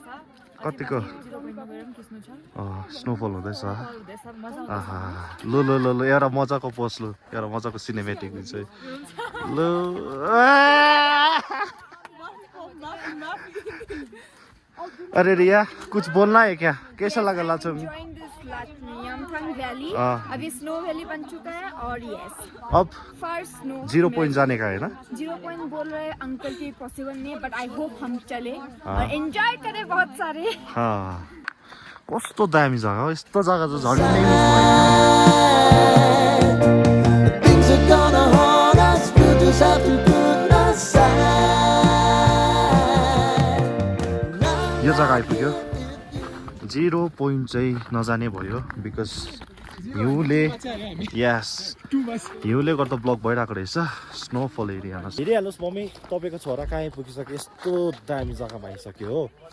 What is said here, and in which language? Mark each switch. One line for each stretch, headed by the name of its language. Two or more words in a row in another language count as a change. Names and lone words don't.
Nepali: कतिको 0.9 गएर पनि खिच्नु छ स्नोफल हुँदैछ हुँदैछ मजा आहा लु लु लु लु एउटा मजाको पोस्ट लु एउटा मजाको सिनेमेटिक हुन्छ लु
Hindi: अरे रिया कुछ बोलना है क्या कैसा लगा
Nepali: लाचुम
Hindi: युमथाङ वैली अभी
English: snow valley
Hindi: बन चुका है और यस अब
English: first snow
Hindi: 0 पॉइंट जाने का है ना 0 पॉइंट बोल रहे अंकल की पॉसिबल नहीं है
English: but I hope
Hindi: हम चले और एंजॉय करें बहुत सारे
Nepali: कस्तो दामी जग्गा हो यस्तो जग्गा चाहिँ झन्
English: Things are gonna haunt us, we'll just have to put aside.
Nepali: यो जग्गा आइपुग्यो 0 पोइन्ट चाहिँ नजाने भयो बिकज हिउँले यस हिउँले गर्दा ब्लक भइरहेको रहेछ स्नोफल एरियामा हेरिहाल्नुहोस् मम्मी तपाईँको छोरा कहाँ आइपुगिसक्यो यस्तो दामी जग्गामा आइसक्यो हो